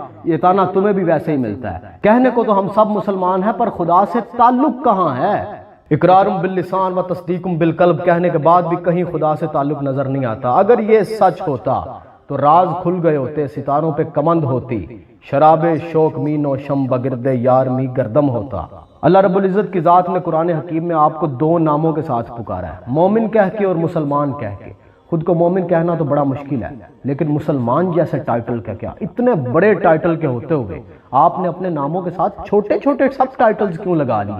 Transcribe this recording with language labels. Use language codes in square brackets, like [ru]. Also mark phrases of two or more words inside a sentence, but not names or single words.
[ur] یہ تانا تمہیں بھی ویسے ہی ملتا ہے۔ کہنے کو تو ہم سب مسلمان ہیں، پر خدا سے تعلق کہاں ہے؟ [ar] اقرار باللسان و تصدیق بالقلب [ur] کہنے کے بعد بھی کہیں خدا سے تعلق نظر نہیں آتا۔ اگر یہ سچ ہوتا تو راز کھل گئے ہوتے، ستاروں پہ کمند ہوتی، [fa] شراب شوق می نوشم بگرد یار می گردم [ur] ہوتا۔ اللہ رب العزت کی ذات نے قرآن حکیم میں آپ کو 2 ناموں کے ساتھ پکارا ہے، مومن کہہ کے اور مسلمان کہہ کے۔ خود کو مومن کہنا تو بڑا مشکل ہے، لیکن مسلمان جیسے ٹائٹل کا کیا؟ اتنے بڑے ٹائٹل کے ہوتے ہوئے آپ نے اپنے ناموں کے ساتھ چھوٹے چھوٹے سب ٹائٹلز کیوں لگا لیے؟